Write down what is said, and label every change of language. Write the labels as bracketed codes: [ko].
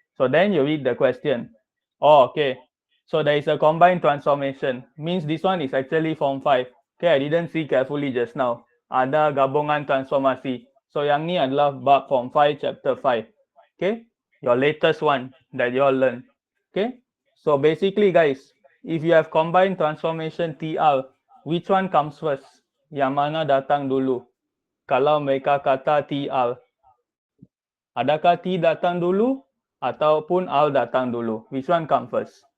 [en] So then you read the question. Oh, okay. So there is a combined transformation. Means this one is actually form 5. Okay, I didn't see carefully just now. [ms] Ada gabungan transformasi. So yang ni adalah bab form 5 chapter 5. [en] Okay, your latest one that you all learn. Okay, so basically guys, if you have combined transformation TR, which one comes first? [ms] Yang mana datang dulu? Kalau mereka kata TR, adakah T datang dulu ataupun R datang dulu? Which one come first?